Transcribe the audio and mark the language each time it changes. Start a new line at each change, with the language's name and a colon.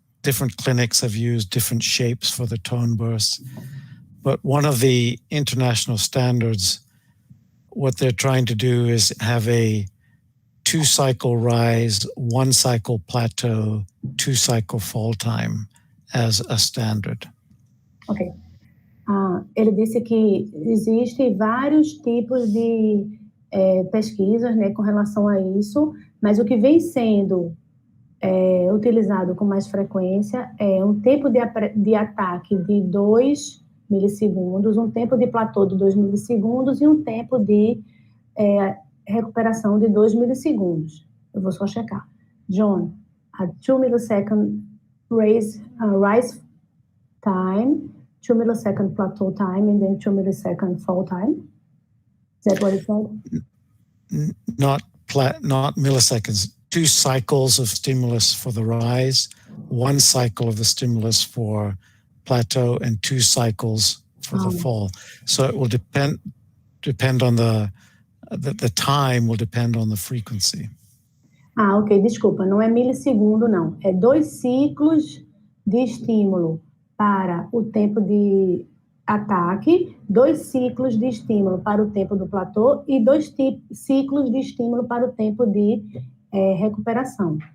English: Different clinics have used different shapes for the tone bursts, but one of the international standards, what they're trying to do is have a 2-cycle rise, 1-cycle plateau, 2-cycle fall time as a standard. Ok.
Portuguese: Ele disse que existem vários tipos de pesquisas, né, com relação a isso, mas o que vem sendo utilizado com mais frequência é um tempo de ataque de 2 milissegundos, um tempo de platô de 2 milissegundos e um tempo de recuperação de 2 milissegundos. Eu vou só checar.
English: John, a 2 millisecond rise time, 2 millisecond plateau time, and then 2 millisecond fall time. Is that what it said? Not milliseconds. 2 cycles of stimulus for the rise, 1 cycle of the stimulus for plateau, and 2 cycles for the fall. So it will depend on the time will depend on the frequency.
Portuguese: Ok, desculpa, não é milissegundo, não. É 2 ciclos de estímulo para o tempo de ataque, 2 ciclos de estímulo para o tempo do platô e 2 ciclos de estímulo para o tempo de recuperação.